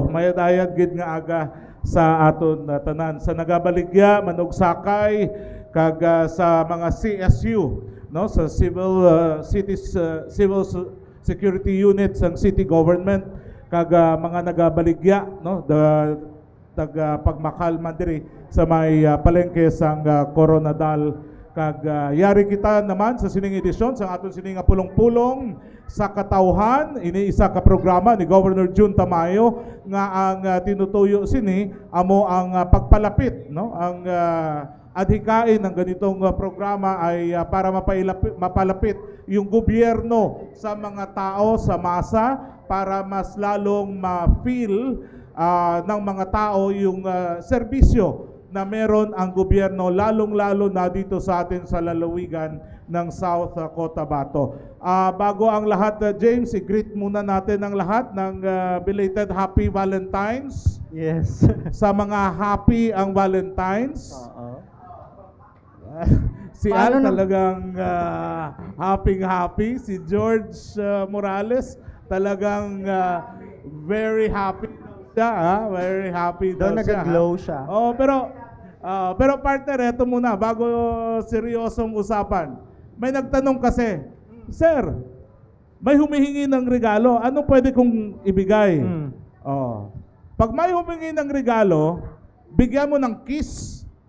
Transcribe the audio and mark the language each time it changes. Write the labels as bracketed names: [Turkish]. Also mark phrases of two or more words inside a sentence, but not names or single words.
[Hiligaynon] Mayad-ayad gid nga aga sa aton tanan sa nagabaligya manugsakay kag sa mga CSU, no, sa [English] civil security units [Hiligaynon] ng [English] city government [Hiligaynon] kag mga nagabaligya, no, pagmakal man diri sa may palengke sang Coronadal kag yari kita naman sa sining edisyon sa aton sining pulong-pulong sa katawhan. Ini isa ka programa ni Governor Jun Tamayo nga ang tinutuyo sini amo ang pagpalapit, no, [Filipino] ang adhikain ng ganitong programa ay para mapalapit yung gobyerno sa mga tao, sa masa, para mas lalong ma-feel ng mga tao yung serbisyo na meron ang gobyerno, lalong-lalo na dito sa atin sa lalawigan ng South Cotabato. Bago ang lahat, James, i-greet muna natin ang lahat ng [English] belated Happy Valentine's. [Filipino] Yes. Sa mga happy ang Valentine's. Si Al talagang happy. Si George Morales talagang [English] very happy. Very happy [Filipino] daw siya. Nag-glow siya. Oh, pero partner, eto muna bago seryosong usapan. May nagtanong kasi, Sir, may humihingi ng regalo. Ano pwede kong ibigay? Oh. Pag may humingi ng regalo, bigyan mo ng kiss.